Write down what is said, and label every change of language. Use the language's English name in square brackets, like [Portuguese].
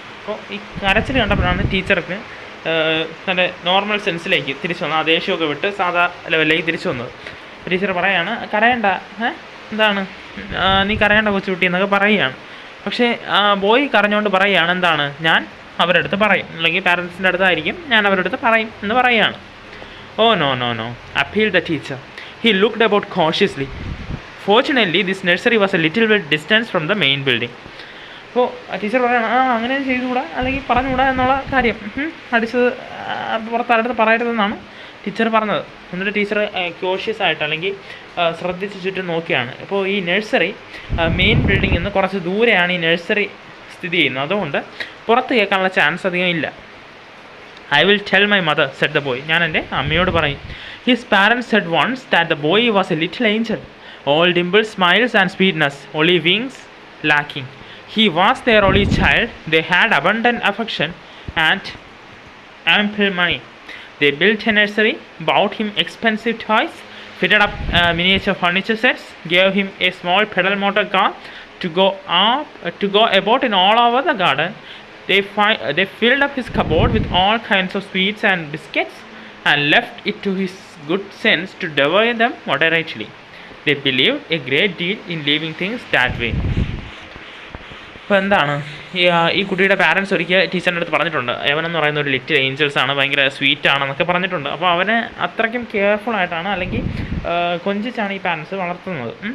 [Malayalam] അപ്പോൾ ഈ കരച്ചിൽ കണ്ടപ്പോഴാണ് ടീച്ചർക്ക് തൻ്റെ നോർമൽ സെൻസിലേക്ക് തിരിച്ചു വന്നത്. ആ ദേഷ്യമൊക്കെ വിട്ട് സാധാ ലെവലിലേക്ക് തിരിച്ചു വന്നത്. ടീച്ചർ പറയാണ്, കരയണ്ട, എന്താണ് നീ കരയേണ്ട കൊച്ചുകുട്ടി എന്നൊക്കെ പറയുകയാണ്. പക്ഷേ ബോയ് കരഞ്ഞുകൊണ്ട് പറയുകയാണ്, എന്താണ്, ഞാൻ അവരുടെ അടുത്ത് പറയും, അല്ലെങ്കിൽ പാരൻസിൻ്റെ അടുത്തായിരിക്കും, ഞാൻ അവരുടെ അടുത്ത് പറയും എന്ന് പറയുകയാണ്. [English] "Oh no no no," appealed the teacher. He looked about cautiously. Fortunately, this nursery was a little bit distance from the main building. [Malayalam] അപ്പോൾ ടീച്ചർ പറയണം, അങ്ങനെ ചെയ്തുകൂടാ, അല്ലെങ്കിൽ പറഞ്ഞുകൂടാ എന്നുള്ള കാര്യം, അടിച്ചത് പുറത്താരടുത്ത് പറയരുതെന്നാണ് ടീച്ചർ പറഞ്ഞത്. എന്നിട്ട് ടീച്ചർ ക്യൂഷ്യസ് ആയിട്ട്, അല്ലെങ്കിൽ ശ്രദ്ധിച്ച് ചുറ്റും നോക്കിയാണ്. അപ്പോൾ ഈ നഴ്സറി മെയിൻ ബിൽഡിങ്ങിൽ നിന്ന് കുറച്ച് ദൂരെയാണ് ഈ നഴ്സറി സ്ഥിതി ചെയ്യുന്നത്. അതുകൊണ്ട് പുറത്ത് കേൾക്കാനുള്ള ചാൻസ് അധികം ഇല്ല. [English] "I will tell my mother," said the boy. [Malayalam] ഞാൻ എൻ്റെ അമ്മയോട് പറയും. [English] His parents said once that the boy was a little angel, all dimples, smiles and sweetness, only wings lacking. He was their only child. They had abundant affection and ample money. They built a nursery, bought him expensive toys, fitted up miniature furniture sets, gave him a small pedal motor car to go about in all over the garden. They filled up his cupboard with all kinds of sweets and biscuits and left it to his good sense to devour them moderately. They believed a great deal in leaving things that way. [Malayalam] അപ്പോൾ എന്താണ്, ഈ കുട്ടിയുടെ parents ഒരിക്കൽ ടീച്ചറിൻ്റെ അടുത്ത് പറഞ്ഞിട്ടുണ്ട്, അവനെന്ന് പറയുന്ന ഒരു ലിറ്റിൽ ഏഞ്ചൽസ് ആണ്, ഭയങ്കര സ്വീറ്റ് ആണെന്നൊക്കെ പറഞ്ഞിട്ടുണ്ട്. അപ്പോൾ അവനെ അത്രയ്ക്കും കെയർഫുള്ളായിട്ടാണ്, അല്ലെങ്കിൽ കൊഞ്ചിച്ചാണ് ഈ പാരൻസ് വളർത്തുന്നത്.